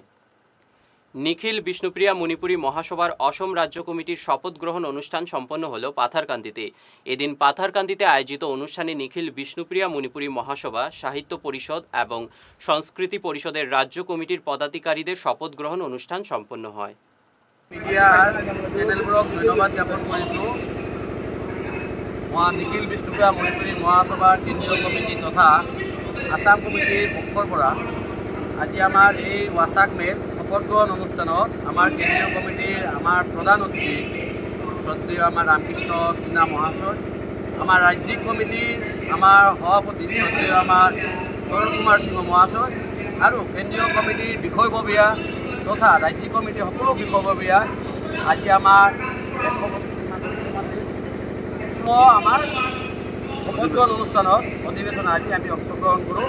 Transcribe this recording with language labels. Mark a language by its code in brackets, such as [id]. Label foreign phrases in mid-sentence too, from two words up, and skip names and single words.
[bn] নিখিল বিষ্ণুপ্রিয়া মণিপুরী মহাসভার অসম রাজ্য কমিটির শপথ গ্রহণ অনুষ্ঠান সম্পন্ন হল পাথারকান্দিতে। এদিন পাথারকান্দিতে আয়োজিত অনুষ্ঠানে নিখিল বিষ্ণুপ্রিয়া মণিপুরী মহাসভা, সাহিত্য পরিষদ এবং সংস্কৃতি পরিষদের রাজ্য কমিটির পদাধিকারীদের শপথ গ্রহণ অনুষ্ঠান সম্পন্ন হয়। [as] মিডিয়ার চেনেলবোৰক ধন্যবাদ জ্ঞাপন কৰিছোঁ। মই নিখিল বিষ্ণুপ্ৰিয়া মণিপুৰী মহাসভাৰ কেন্দ্ৰীয় কমিটি তথা আসাম কমিটিৰ পক্ষৰ পৰা আজি আমাৰ এই ৱাছাক মেৰ শপত গ্ৰহণ অনুষ্ঠানত আমাৰ কেন্দ্ৰীয় কমিটিৰ আমাৰ প্ৰধান অতিথি শ্ৰদ্ধেয় আমাৰ ৰামকৃষ্ণ সিনহা মহাশয়, আমাৰ ৰাজ্যিক কমিটিৰ আমাৰ সভাপতি শ্ৰদ্ধেয় আমাৰ তৰুণ কুমাৰ সিংহ মহাশয় আৰু কেন্দ্ৰীয় কমিটিৰ বিষয়ববীয়া তথা ৰাজ্যিক কমিটিৰ সকলো বিষয়ববীয়া আজি আমাৰ আমাৰ শপত গ্ৰহণ অনুষ্ঠানত অধিৱেশন আজি আমি অংশগ্ৰহণ কৰোঁ।